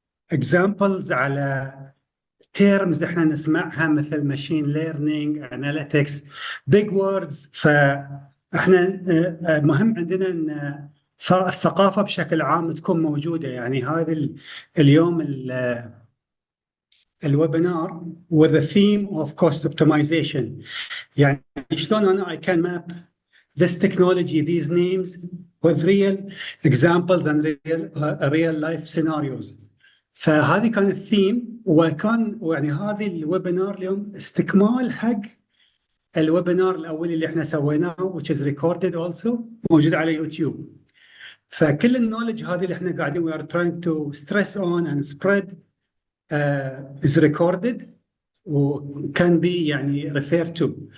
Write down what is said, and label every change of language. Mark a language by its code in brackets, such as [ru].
[en] Examples على terms [ar] احنا نسمعها مثل [en] machine learning, analytics, big words. [ar] فاحنا مهم عندنا ان الثقافة بشكل عام تكون موجودة. يعني هذا اليوم الويبينار [en] with the theme of cost optimization. [ar] يعني شلون انا [en] I can map this technology, these names with real examples and real life scenarios. [ar] فهذه كان الثيم، وكان يعني هذه الويبينار اليوم استكمال حق الويبينار الاول اللي احنا سويناه [en] which is recorded also [ar] موجود على يوتيوب. فكل النولج هذه اللي احنا قاعدين [en] we are trying to stress on and spread is recorded can be يعني referred to.